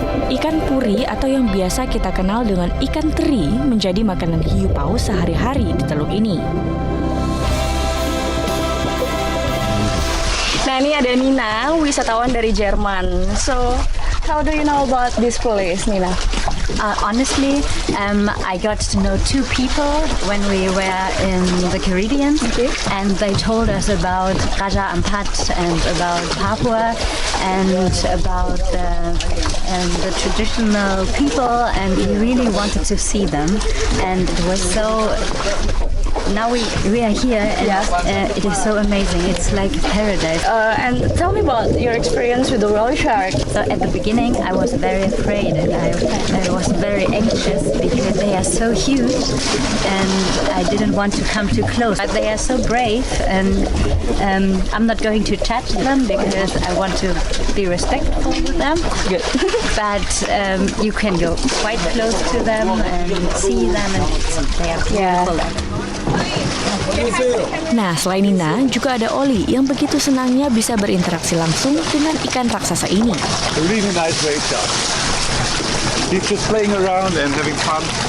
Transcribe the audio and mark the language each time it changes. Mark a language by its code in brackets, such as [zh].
[id] Ikan puri atau yang biasa kita kenal dengan ikan teri menjadi makanan hiu paus sehari-hari di teluk ini. Nah, ini ada Nina, wisatawan dari Jerman. [en] So, how do you know about this place, Nina? Honestly, I got to know two people when we were in the Caribbean, and they told us about Raja Ampat and about Papua and about the traditional people, and we really wanted to see them, and it was so. Now we are here, and it is so amazing. It's like paradise. And tell me about your experience with the whale shark. So at the beginning, I was very afraid, and I was very anxious because they are so huge, and I didn't want to come too close. But they are so brave, and I'm not going to touch them because I want to be respectful with them. Good. But you can go quite close to them and see them, and they are beautiful. [id] Nah, selain Nina, juga ada Oli yang begitu senangnya bisa berinteraksi langsung dengan ikan raksasa ini. [en] A really nice wave shark. He's just playing around and having fun.